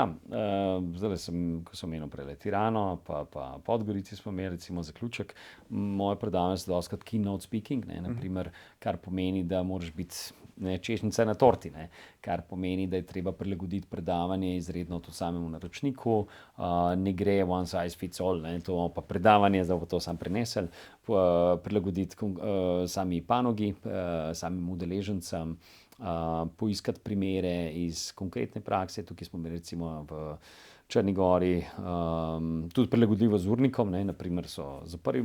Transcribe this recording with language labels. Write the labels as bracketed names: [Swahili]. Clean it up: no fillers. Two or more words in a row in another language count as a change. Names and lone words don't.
[Slovenian] Zdajle sem, ko sem omenil prej Tirano, pa Podgorici smo imeli recimo zaključek. Moje predavanje so dostikrat [English] keynote speaking, [Slovenian] ne, naprimer, kar pomeni, da moraš biti češnjica na torti, ne, kar pomeni, da je treba prilagoditi predavanje izredno tudi samemu naročniku, ne gre [English] one size fits all, [Slovenian] ne, to pa predavanje, zdaj bo to sam prenesel, prilagoditi sami panogi, samim udeležencem, poiskati primere iz konkretne prakse. Tukaj smo imeli recimo v Črni gori, tudi prilagodljivo z urnikom, ne, naprimer so za 1.